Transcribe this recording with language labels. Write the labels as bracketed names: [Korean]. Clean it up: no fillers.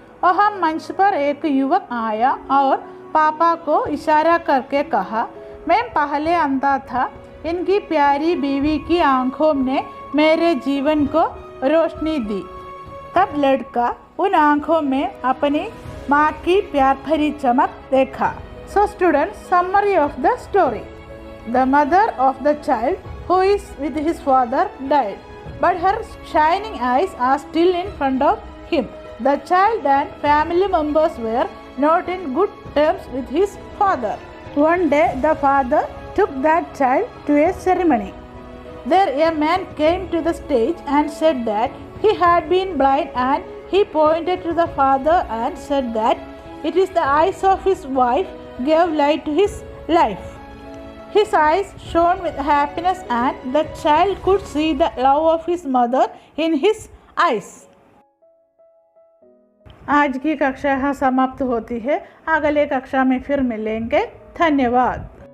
[Hindi] वहाँ मंच पर एक युवक आया और पापा को इशारा करके कहा, मैं पहले अंधा था। इनकी प्यारी बीवी की आंखों ने मेरे जीवन को रोशनी दी। तब लड़का उन आंखों में अपनी माँ की प्यार भरी चमक देखा। [English] So students, summary of the story. The mother of the child who is with his father died, but her shining eyes are still in front of him. The child and family members were not in good terms with his father. One day the father took that child to a ceremony. There a man came to the stage and said that he had been blind, and he pointed to the father and said that it is the eyes of his wife gave light to his life. His eyes shone with happiness, and the child could see the love of his mother in his eyes. [Hindi] आज की कक्षा यहाँ समाप्त होती है। अगले कक्षा में फिर मिलेंगे। धन्यवाद।